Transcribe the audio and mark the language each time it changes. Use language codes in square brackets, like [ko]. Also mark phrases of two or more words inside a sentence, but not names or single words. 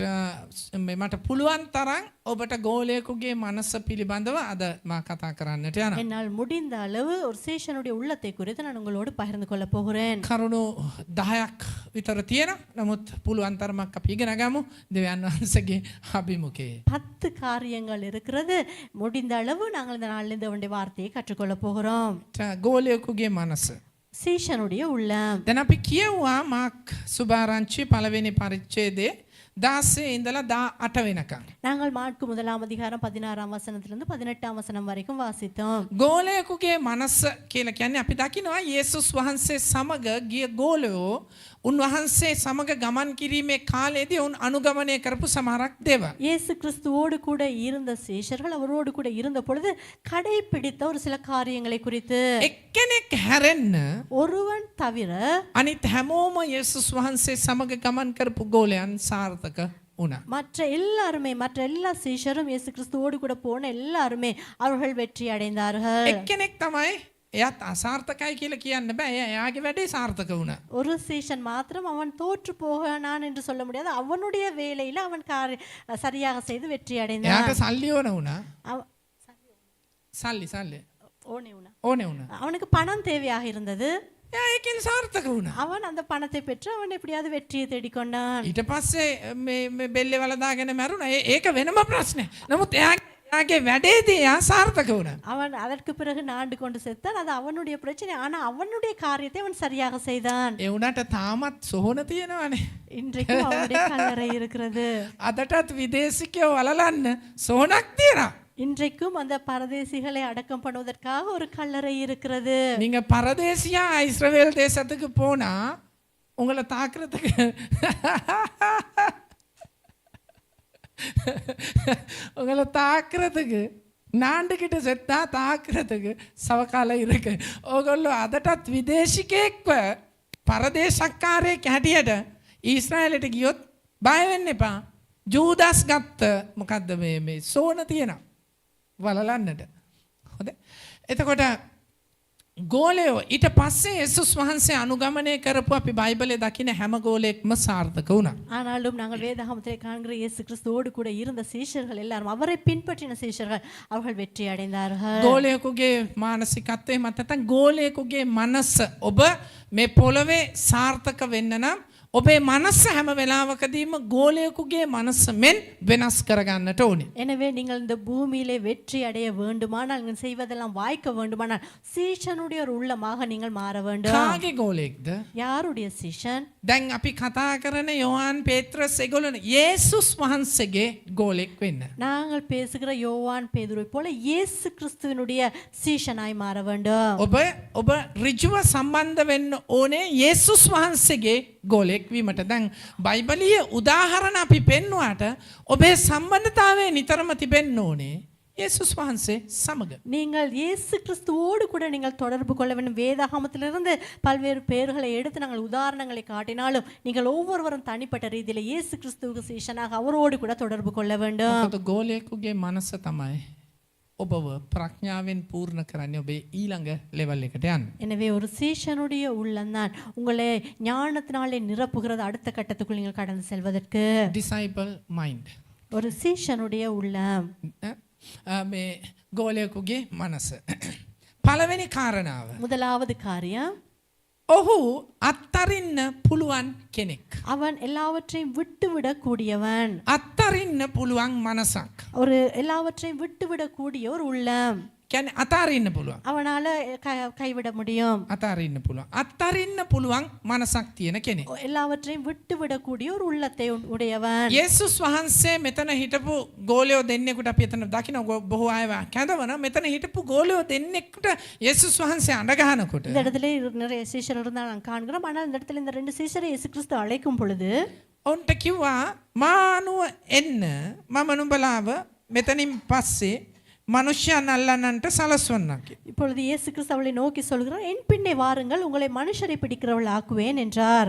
[si] මට පුළුවන් තරම් ඔබට ගෝලයෙකුගේ මනස පිළිබඳව අද මා කතා කරන්නට යනවා. [ta] என்னால் முடிந்த அளவு ஒரு சீஷனுடைய உள்ளத்தை குறித்து நான் உங்களோடு பகிர்ந்து கொள்ள போகிறேன். [si] කරුණු 10ක් විතර තියෙනවා. නමුත් පුළුවන් තරමක් අපි ඉගෙන ගමු දෙවියන් වහන්සේගේ අභිමුඛයේ. [ta] 10 காரியங்கள் இருக்கிறது. முடிந்த அளவு நாங்கள் இந்த நாளில் தேவனுடைய வார்த்தையை கற்றுக்கொள்ள போகிறோம். [si] ගෝලයෙකුගේ මනස. [ta] சீஷனுடைய உள்ளம். [si] දැන් අපි කියුවා මාක් සුභාරංචි පළවෙනි පරිච්ඡේදයේ 16 ඉඳලා 18 වෙනකම්. [ta] நாங்கள் மாற்கு 1ஆம் அதிகாரம் 16ஆம் வசனத்திலிருந்து 18ஆம் வசனம் வரைக்கும் வாசித்தோம். [si] ගෝලයෙකුගේ මනස කියලා කියන්නේ අපි දකිනවා යේසුස් වහන්සේ සමග ගිය ගෝලයෝ උන්වහන්සේ සමග ගමන් කිරීමේ කාලයේදී උන් අනුගමනය කරපු සමහරක් දේවල්. [ta] இயேசு கிறிஸ்துவோடு கூட இருந்த சீஷர்கள் அவரோடு கூட இருந்த பொழுது கடைபிடித்த ஒரு சில காரியங்களை குறித்து. [si] එක්කෙනෙක් හැරෙන්න [ta] ஒருவன் தவிர [si] අනිත් හැමෝම යේසුස් වහන්සේ සමග ගමන් කරපු ගෝලයන් සාර්ථක වුණා. [ta] மற்ற எல்லா சீஷரும் இயேசு கிறிஸ்துவோடு கூட போன எல்லாருமே அவர்கள் வெற்றி அடைந்தார்கள். [si] එක්කෙනෙක් තමයි එයාත් අසාර්ථකයි කියලා කියන්න බෑ. එයාගේ වැඩේ සාර්ථක වුණා. [ta] ஒரு சீஷன் மாத்திரம் அவன் தோற்று போனான் என்று சொல்ல முடியாது. அவனுடைய வேலையில அவன் சரியாக செய்து வெற்றி அடைந்தான். [si] එයාට සල්ලි ඕන වුණා. සල්ලි ඕනේ වුණා. [ta] அவனுக்கு பணம் தேவையாக இருந்தது. [si] එයා ඒකෙන් සාර්ථක වුණා. [ta] அவன் அந்த பணத்தை பெற்று அவன் எப்படியாவது வெற்றியை தேடிக்கொண்டான். [si] ඊට පස්සේ මේ බෙල්ලේ වලදාගෙන මැරුණා. ඒක වෙනම ප්‍රශ්නයක්. නමුත් එයාගේ වැඩේදී එයා සාර්ථක වුණා. [ta] அவன் அதற்கு பிறகு நாண்டு கொண்டு செத்தான். அது அவனுடைய பிரச்சனை. ஆனா அவனுடைய காரியத்தை அவன் சரியாக செய்தான். [si] ඒ උනාට තාමත් සොහොන තියෙනවානේ. [ta] இன்றைக்கு அவனுடைய கல்லறை இருக்கிறது. [si] අදටත් විදේශිකයෝ වලලන්න සොහොනක් තියෙනවා. [ta] இன்றைக்கும் அந்த பரதேசிகளை அடக்கம் பண்ணுவதற்காக ஒரு கல்லறை இருக்கிறது. நீங்க பரதேசியா இஸ்ரவேல் தேசத்துக்கு போனா உங்களை தாக்குறதுக்கு உங்களை தாக்குறதுக்கு නාණ්ඩකිට සෙත්තා තාක්‍රතක සවකාල ඉරක. [si] ඕගොල්ලෝ අදටත් විදේශිකයෙක්ව පරදේශක්කාරයෙක් හැටියට ඊශ්‍රායලට ගියොත් බය වෙන්න එපා. ජූදස් ගත්ත මොකද්ද මේ සෝන තියෙනවා වලලන්නට. හොඳයි. එතකොට ගෝලයෝ ඊට පස්සේ යේසුස් වහන්සේ අනුගමනය කරපු අපි බයිබලයේ දකින හැම ගෝලයෙක්ම සාර්ථක වුණා. [ta] ஆனாலும் நாங்கள் வேதாகமத்திலே காண்கிற இயேசு கிறிஸ்துவோடு கூட இருந்த சீஷர்கள் எல்லாரும் அவரை பின்பற்றின சீஷர்கள் அவர்கள் வெற்றி அடைந்தார்கள். [si] ගෝලයෙකුගේ මානසිකත්වයේ මත නැත්නම් ගෝලයෙකුගේ මනස ඔබ මේ පොළවේ සාර්ථක වෙන්න නම් ඔබේ මනස හැම වෙලාවකදීම ගෝලයෙකුගේ මනස මෙන් වෙනස් කරගන්නට ඕනේ. [ta] எனவே நீங்கள் இந்த பூமியிலே வெற்றி அடைய வேண்டுமானால் நீங்கள் செய்வதெல்லாம் வாய்க்க வேண்டுமானால் சீஷனுடைய ஒரு உள்ளமாக நீங்கள் மாற வேண்டும். [si] කාගේ ගෝලයෙක්ද? [ta] யாருடைய சீஷன்? [si] දැන් අපි කතා කරන යෝහන් පේත්‍රස් ඒගොල්ලෝ යේසුස් වහන්සේගේ ගෝලෙක් වෙන්න. [ta] நாங்கள் பேசுகிற யோவான் பேதுருவை போல இயேசு கிறிஸ்துவினுடைய சீஷனாய் மாற வேண்டும். [si] ඔබ ඍජුව සම්බන්ධ වෙන්න ඕනේ යේසුස් වහන්සේගේ ගෝලෙක් වීමට. දැන් බයිබලීය උදාහරණ අපි පෙන්වුවාට ඔබේ සම්බන්ධතාවය නිතරම තිබෙන්න ඕනේ යේසුස් වහන්සේ සමග. [ta] நீங்கள் இயேசு கிறிஸ்துவோடு கூட நீங்கள் தொடர்பு கொள்ள வேண்டும். வேதாகமத்திலிருந்து பல்வேறு பெயர்களை எடுத்து நாங்கள் உதாரணங்களை காட்டினாலும் நீங்கள் ஒவ்வொருவரும் தனிப்பட்ட ரீதியில் இயேசு கிறிஸ்துவுக்கு சீஷனாக அவரோடு கூட தொடர்பு கொள்ள வேண்டும். [si] මොකද ගෝලයෙකුගේ මනස තමයි ඔබව ප්‍රඥාවෙන් පූර්ණ කරන්නේ ඔබේ ඊළඟ ලෙවල් එකට යන්න. [ta] எனவே ஒரு சீஷனுடைய உள்ளம்தான் உங்களை ஞானத்தினாலே நிரப்புகிறது அடுத்த கட்டத்துக்குள் நீங்கள் கடந்து செல்வதற்கு. [en] disciple mind. [ta] ஒரு சீஷனுடைய உள்ளம். [si] මේ ගෝලයෙකුගේ මනස. පළවෙනි කාරණාව. [ta] முதலாவது காரியம் [si] ඔහු අත්තරින්න පුළුවන් කෙනෙක්. [ta] அவன் எல்லாவற்றையும் விட்டுவிடக் கூடியவன். [si] අත්තරින්න පුළුවන් මනසක්. [ta] ஒரு எல்லாவற்றையும் விட்டுவிடக்கூடிய ஒரு உள்ளம். [si] කියන්නේ අතාරින්න පුළුවන්. [ta] அவனால கைவிட முடியும். [si] අතාරින්න පුළුවන්. අත්තරින්න පුළුවන් මනසක් තියෙන කෙනෙක්. [ta] எல்லாவற்றையும் விட்டுவிடக்கூடிய ஒரு உள்ளத்தை உடையவன். [si] යේසුස් වහන්සේ මෙතන හිටපු ගෝලයෝ දෙන්නෙකුට අපි එතන දකින්න බොහෝ අය කැඳවන මෙතන හිටපු ගෝලයෝ දෙන්නෙකුට යේසුස් වහන්සේ අඬ ගහනකොට [ta] இந்த இடத்துல நிறைய சீஷர்கள் இருந்தா நான் காண்கிறோம். ஆனால் இந்த இடத்துல இந்த ரெண்டு சீஷரை இயேசு கிறிஸ்து அழைக்கும் பொழுது [si] ඔවුන්ට කිව්වා මානුව එන්න මම නුඹලාව මෙතනින් පස්සේ මනුෂ්‍යයන් අල්ලන්නන්ට සලස්වන්නම්. [ta] இப்பொழுது இயேசு கிறிஸ்து அவளை நோக்கி சொல்கிறார், என் பின்னே வாருங்கள் உங்களை மனுஷரை பிடிக்கிறவள் ஆக்குவேன் என்றார்.